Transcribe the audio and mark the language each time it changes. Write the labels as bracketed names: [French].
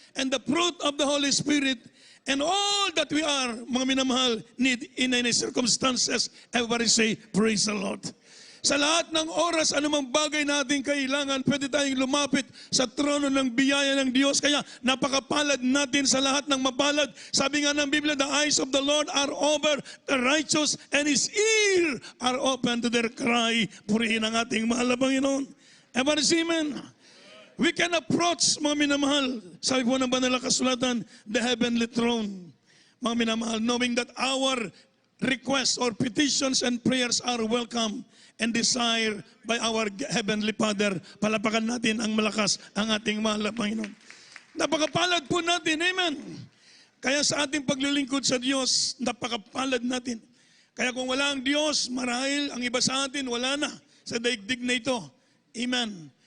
[English] And the fruit of the Holy Spirit, and all that we are, [Filipino] mga minamahal, [English] need in any circumstances. Everybody say, praise the Lord. [Filipino] Sa lahat ng oras, anumang bagay na ating kailangan, pwede tayong lumapit sa trono ng biyaya ng Diyos. Kaya napakapalad natin sa lahat ng mapalad. Sabi nga ng Biblia, [English] the eyes of the Lord are over the righteous and His ear are open to their cry. [Filipino] Purihin ang ating mahal na Panginoon. Ever amen? [English] We can approach, [Filipino] mga minamahal, sabi po ng banal na kasulatan, [English] the heavenly throne. [Filipino] Mga minamahal, [English] knowing that our requests or petitions and prayers are welcome and desired by our Heavenly Father. [Filipino] Palapakan natin ang malakas ang ating mahal na Panginoon. Napakapalad po natin, amen. Kaya sa ating paglilingkod sa Diyos, napakapalad natin. Kaya kung wala ang Diyos, marahil ang iba sa atin, wala na sa daigdig na ito. Amen.